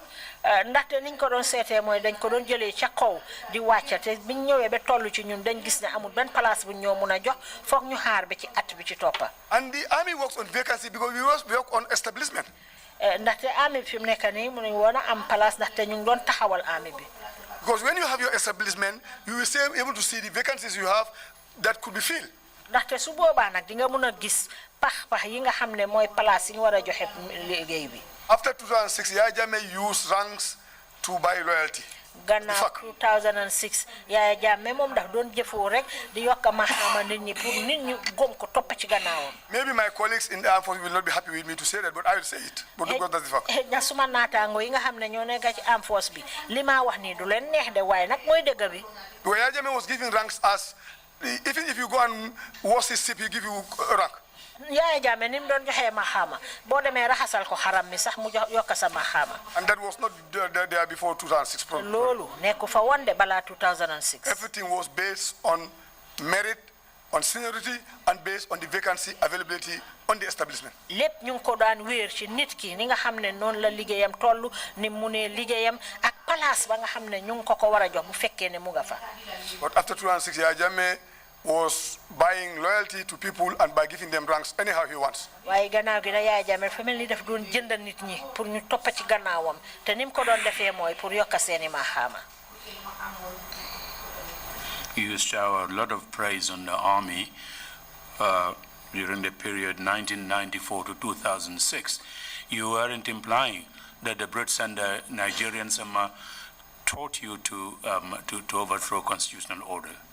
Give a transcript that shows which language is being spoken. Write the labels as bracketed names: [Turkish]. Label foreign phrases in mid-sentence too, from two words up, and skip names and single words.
[Wolof] Ndaxte niñ ko doon seetee mooy dañ ko doon jëlee ca kaw di wàcca te biñ ñëwee ba toll ci ñun dañ gis ne amul benn place bu ñoo mun a jox foog ñu xaar ba ci at bi ci toppa. [English] And the army works on vacancy because we work on establishment. [Wolof] Ndaxte army bi fi mu nekk nii mënuñ woon a am place ndaxte ñu ngi doon taxawal army bi. [English] Because when you have your establishment, you will be able to see the vacancies you have that could be filled. [Wolof] Ndaxte su boobaa nag di nga mun a gis pax yi nga xam ne mooy place yi ñu war a joxe liggéey bi. [English] After 2006, Yaya Jammeh used ranks to buy loyalty. [Wolof] Gannaaw 2006 Yaya Jammeh moom ndax doon jëfoo rek di yokk maxaama nit ñi pour nit ñi gom ko topp ci gannaawam. [English] Maybe my colleagues in the armed forces will not be happy with me to say that, but I will say it. But because that's the fact. [Wolof] Na suma naataango yi nga xam ne ñoo nekk ci [English] armed force [Wolof] bi li ma wax nii du leen neex de waaye nag mooy dëgg bi. [English] Yaya Jammeh was giving ranks as, even if you go and wash his ship, he give you a rank. [Wolof] Yaya Jammeh ni mu doon joxee maxaama boo demee raxasal ko xaram mi sax mu yokk sa maxaama. [English] And that was not there before 2006. [Wolof] Loolu nekku fa woon de balaa 2006. [English] Everything was based on merit, on seniority, and based on the vacancy availability on the establishment. [Wolof] Lépp ñu ngi ko daan wéer ci nit ki ni nga xam ne noonu la liggéeyam toll ni mu ne liggéeyam ak place ba nga xam ne ñu ngi ko war a jox bu fekkee ne mu nga fa. [English] But after 2006, Yaya Jammeh was buying loyalty to people and by giving them ranks anyhow he wants. [Wolof] Waaye gannaaw gi da Yaya Jammeh fa mel ni daf doon jënd nit ñi pour ñu toppa ci gannaawam te ni mu ko doon defee mooy pour yokk seeni maxaama. [English] You shower a lot of praise on the army during the period 1994 to 2006. You weren't implying that the Brits and the Nigerians taught you to overthrow constitutional order.